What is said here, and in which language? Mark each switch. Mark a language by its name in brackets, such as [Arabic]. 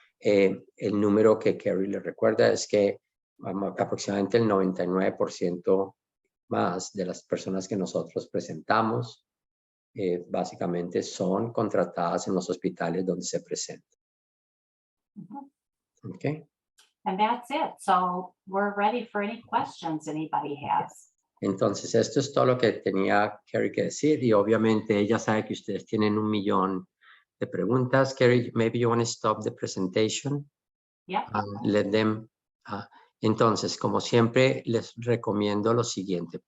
[Spanish] El número que Kerry le recuerda es que aproximadamente el 99% más de las personas que nosotros presentamos básicamente son contratadas en los hospitales donde se presentan. [English] Okay. And that's it. So we're ready for any questions anybody has. [Spanish] Entonces, esto es todo lo que tenía Kerry que decir y obviamente ella sabe que ustedes tienen 1 millón de preguntas. [English] Kerry, maybe you want to stop the presentation? Yeah. Let them. [Spanish] Entonces, como siempre, les recomiendo lo siguiente.